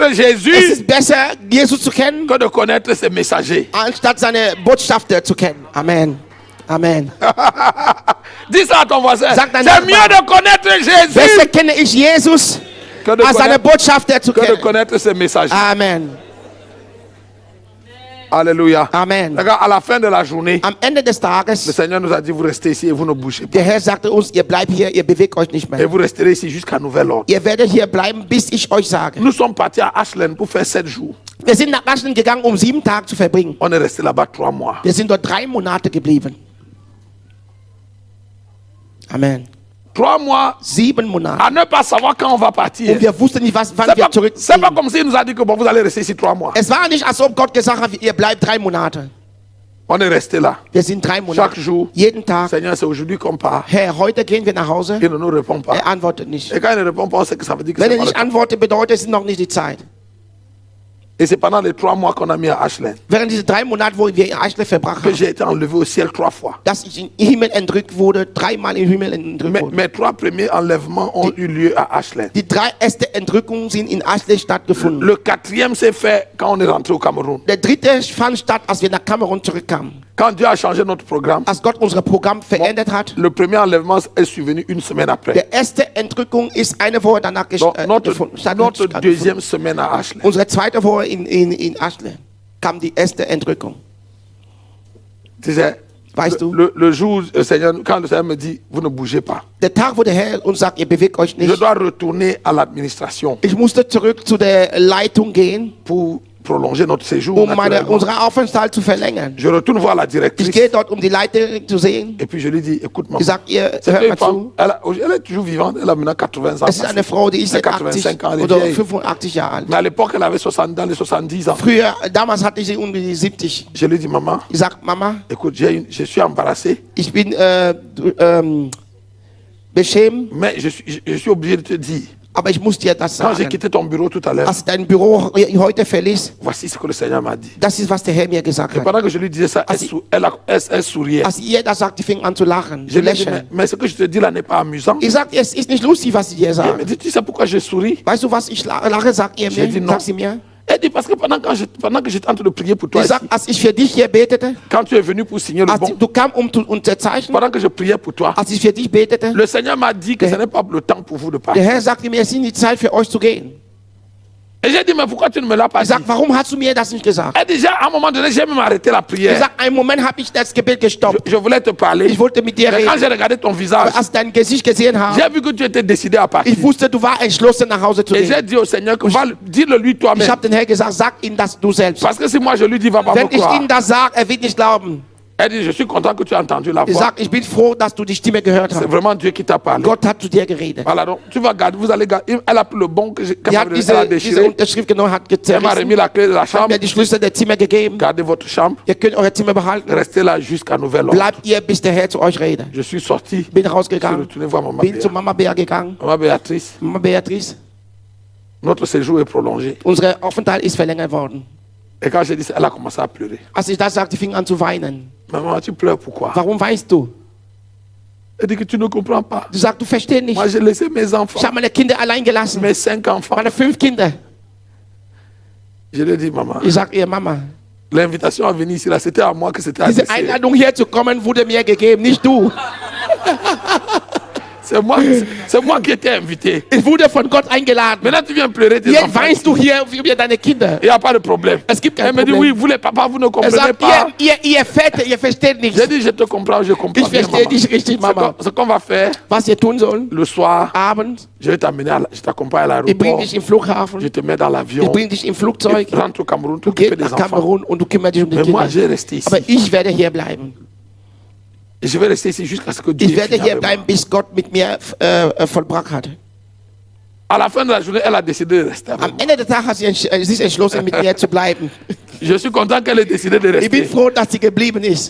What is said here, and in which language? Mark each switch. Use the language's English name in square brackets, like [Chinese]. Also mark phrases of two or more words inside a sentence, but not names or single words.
[German] Es Jésus ist besser, Jesus zu kennen, [French] que de connaître ses messagers. [German] anstatt seine Botschafter zu kennen. [French] Amen. Amen. Dis ça à ton voisin. [German] Sag deinem [French] C'est mieux [German] Nachbarn. [French] de connaître Jésus [German] Besser kenne ich Jesus, [French] que de, [German] als seine [French] connaître, [German] Botschafter zu [French] que de [German] kennen. [French] connaître ses messagers. Amen. Alléluia. Amen. Regarde, à la fin de la journée, [German] Am Ende des [French] le [German] Tages, [French] Seigneur nous a dit, vous restez ici et vous ne bougez pas. [German] der Herr sagte uns, ihr bleibt hier, ihr bewegt euch nicht [French] Et [German] mehr. [French] vous resterez ici jusqu'à nouvel ordre. [German] Ihr werdet hier bleiben, bis ich euch sage. [French] Nous sommes partis à Ashland pour faire 7 jours. [German] Wir sind nach Ashland gegangen, um 7 Tage zu verbringen. [French] On est resté là-bas 3 mois. [German] Wir sind dort 3 Monate geblieben. [French] Amen. 3 mois [German] 7 Monate. [French] à ne pas savoir quand on va partir. [German] Und wir wussten nicht, wann [French] C'est [German] wir [French] pas, c'est pas [German] zurückziehen. [French] comme s'il nous a dit que bon, vous allez rester ici 3 mois. [German] Es war nicht, als ob Gott gesagt hat, ihr bleibt 3 Monate. [French] On est resté là. [German] Wir sind 3 Monate. [French] Chaque jour. [German] Jeden Tag. [French] Seigneur, c'est aujourd'hui qu'on part. [German] Herr, heute gehen wir nach Hause. [French] Il ne nous répond pas. [German] Er antwortet nicht. [French] Et quand il ne répond pas, on sait que ça veut dire que [German] Wenn [French] c'est [German] er [French] pas le [German] nicht [French] temps. [German] antwortet, bedeutet es noch nicht die Zeit. [French] Et c'est pendant les 3 mois qu'on a mis à Ashland [German] Während diese 3 Monate, wo wir in Ashland verbracht [French] que [German] haben, [French] j'ai été enlevé au ciel 3 fois. [German] dass ich in den Himmel entrückt wurde, 3-mal im Himmel entrückt wurde. [French] Mes 3 premiers enlèvements ont eu lieu à Ashland. [German] Die 3 ersten Entrückungen sind in Ashland stattgefunden. [French] Le 4e s'est fait quand on est rentré au Cameroun. [German] Der 3. fand statt, als wir nach Kamerun zurückkamen. [French] Quand Dieu a changé notre programme, [German] Als Gott unser Programm verändert hat. [French] le premier enlèvement est survenu 1 semaine après. [German] Der erste Entrückung ist eine Woche danach [French] Donc, notre [German] stattgefunden. [French] deuxième semaine à Ashland. [German] Unsere zweite Woche in Ashland kam die erste Entrückung. [French] Tu sais, [German] Weißt du? [French] le jour, quand le Seigneur me dit, vous ne bougez pas, [German] Der Tag, wo der Herr uns sagt, ihr bewegt euch [French] je [German] nicht. [French] dois retourner à l'administration [German] Ich musste zurück zu der Leitung gehen, [French] pour prolonger notre séjour. [German] um [French] naturellement. [German] unseren Aufenthalt zu verlängern. [French] Je retourne voir la [German] Ich [French] directrice [German] gehe dort, um die Leiterin zu sehen. [French] et puis je lui dis, écoute maman, [German] Ich sag ihr, [French] c'est [German] hört [French] une [German] mal [French] femme, [German] zu. [French] elle est toujours vivante, elle a maintenant 80 ans. [German] Es ist eine Frau, die ist [French] Elle a [German] jetzt 80 [French] 85 ans, elle est [German] oder [French] vieille. [German] 85 Jahre alt. [French] Mais à l'époque, elle avait 60, dans les 70 ans. [German] Früher, damals hatte ich sie um die 70. [French] Je lui dis, maman, [German] Ich sag, Mama, [French] écoute, je suis embarrassé, [German] ich bin beschämt, [French] mais je suis obligé de te dire, [German] aber ich muss dir das [French] quand j'ai [German] sagen. [French] quitté ton bureau tout à l'heure, [German] Als ich dein Büro heute verließ, [French] voici ce que le Seigneur m'a dit. [German] das ist, was der Herr mir gesagt [French] Et [German] hat. [French] pendant que je lui disais ça, elle souriait. [German] Als ihr das sagt, die fing an zu lachen, [French] Je [German] zu [French] lui ai dit, [German] lächeln. [French] mais ce que je te dis là n'est pas amusant. [German] Ich sag, es ist nicht lustig, was sie dir [French] Elle me [German] sagen. [French] dit, tu sais pourquoi je souris? [German] Weißt du, was ich lache, sagt ihr [French] J'ai dit [German] mir, [French] non. [German] sagt sie mir. [French] Elle dit, parce que pendant que j'étais en train de prier pour toi [German] Ich [French] ici, [German] sag, als ich für dich hier betete, [French] quand tu es venu pour signer le [German] als [French] bon, [German] du kam, um zu unterzeichnen, [French] pendant que je priais pour toi, [German] als ich für dich betete, [French] le Seigneur m'a dit que ce n'est pas le temps pour vous de [German] der [French] partir. [German] Herr sagte mir, es ist die Zeit für euch zu gehen. [French] Et j'ai dit, mais pourquoi tu ne me l'as pas [German] Ich [French] dit? [German] sag, warum hast du mir das nicht gesagt? [French] Elle dit, à un moment donné, j'ai même arrêté la [German] Ich [French] prière. [German] sag, einen Moment habe ich das Gebet gestoppt. [French] Je voulais te parler. [German] Ich wollte mit dir [French] Mais quand [German] reden. [French] j'ai regardé ton visage, [German] Aber als ich dein Gesicht gesehen habe, [French] j'ai vu que tu étais décidé à partir. [German] ich wusste, du warst entschlossen, nach Hause zu [French] Et [German] gehen. [French] j'ai dit au Seigneur, dis-le lui [German] Ich [French] toi-même. [German] habe den Herrn gesagt, sag ihm das du selbst. [French] Parce que si moi je lui dis, il va pas me [German] Wenn ich [French] croire. [German] ihm das sage, er wird nicht glauben. [French] Elle dit, je suis content que tu as entendu la [German] Ich [French] voix. [German] sag, ich bin froh, dass du die Stimme gehört [French] C'est [German] hast. [French] vraiment Dieu qui t'a parlé. [German] Gott hat zu dir geredet. [French] Voilà, donc tu vas garder, vous allez garder. Elle a pris le bon que j'ai [German] Die hat [French] elle a [German] diese [French] déchiré. [German] Unterschrift genommen, hat [French] Elle m'a remis [German] gezerrissen, [French] la clé de la [German] hat [French] chambre. [German] mir die Schlüssel der Zimmer gegeben. [French] Gardez votre chambre. [German] Ihr könnt euer Zimmer behalten. [French] Restez là jusqu'à nouvel ordre. [German] Bleibt ihr, bis der Herr zu euch redet. [French] Je suis sorti. [German] Bin [French] Je suis [German] rausgegangen, [French] retourné voir Maman [German] bin zu [French] Béa. [German] Mama Bea gegangen. [French] Maman Béatrice, [German] Mama Beatrice, [French] notre séjour est prolongé. [German] unser Aufenthalt ist verlängert worden. [French] Et quand j'ai dit ça, elle a commencé à pleurer. [German] Als ich das sagte, fing an zu weinen. [French] Maman, tu pleures pourquoi? [German] Warum weinst du? [French] Elle dit que tu ne comprends pas. [German] Du sagst, du verstehst nicht. [French] Moi, j'ai laissé mes enfants, [German] Ich habe meine Kinder allein gelassen. [French] mes 5 enfants. [German] Meine 5 Kinder. [French] Je lui ai dit, maman, [German] Ich sag ihr, Mama, [French] l'invitation à venir ici, là, c'était à moi que c'était [German] diese [French] adressé. [German] Einladung hier zu kommen, wurde mir gegeben, nicht du. [French] c'est moi qui étais invité. [German] Ich wurde von Gott eingeladen. [French] Maintenant, tu viens pleurer tes [German] Jetzt [French] enfants. [German] weinst du hier über deine Kinder. [French] Il n'y a pas de problème. [German] Es gibt kein [French] Elle me dit, [German] Problem. [French] oui, vous les papas, vous ne comprenez [German] Sagt, [French] pas. [German] ihr Väter, ihr versteht nichts. [French] J'ai dit, je te comprends, je comprends [German] Ich [French] bien, [German] verstehe [French] maman. [German] dich richtig, Mama. [French] Ce qu'on va faire, [German] Was ihr tun sollen, [French] le soir, [German] abends, [French] je vais t'amener, je t'accompagne à [German] ich bringe [French] l'aéroport, [German] dich im Flughafen, [French] je te mets dans [German] ich [French] l'avion, [German] bringe dich im [French] tu [German] Flugzeug, [French] rentres au Cameroun, tu [German] du [French] t'occupes [German] gehst [French] des [German] nach [French] enfants. [German] Kamerun und du kümmerst dich um die [French] Mais moi, [German] Kinder. [French] je vais rester ici. [German] Aber ich werde hier bleiben. [French] Et je vais rester ici jusqu'à ce que Dieu [German] Ich werde [French] finisse [German] hier [French] avec moi. [German] bleiben, bis Gott mit mir vollbracht hat. [French] À la fin de la journée, elle a décidé de rester avec [German] Am [French] moi. [German] Ende des Tages hat sie sich entschlossen, mit mir zu bleiben. [French] Je suis content qu'elle ait décidé de [German] Ich bin [French] rester. [German] froh, dass sie geblieben ist.